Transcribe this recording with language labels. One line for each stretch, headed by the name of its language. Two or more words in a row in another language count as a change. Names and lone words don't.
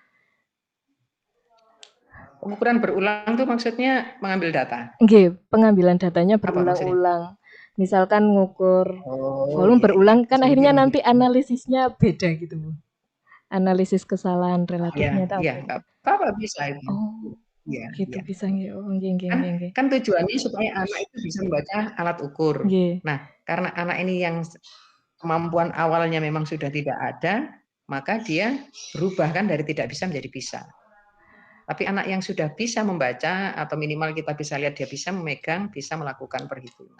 Indonesian: Pengukuran berulang tuh maksudnya mengambil data? Nggih, pengambilan datanya Apa maksudnya? berulang-ulang. Misalkan ngukur Oh, volume iya, iya. berulang, kan akhirnya nanti Begitu. analisisnya beda gitu, Bu. Analisis kesalahan Iya, relatifnya itu iya, apa nggak gitu. apa-apa bisa itu. Oh, Iya, gitu iya.
Javanese: bisa nggih. Oh, nggih, nggih,
Indonesian: Kan
Javanese: nggih, nggih.
Indonesian: kan tujuannya supaya anak itu bisa membaca alat ukur.
Javanese: Nggih.
Indonesian: Nah, karena anak ini yang kemampuan awalnya memang sudah tidak ada, maka dia berubah kan dari tidak bisa menjadi bisa. Tapi anak yang sudah bisa membaca atau minimal kita bisa lihat dia bisa memegang, bisa melakukan perhitungan.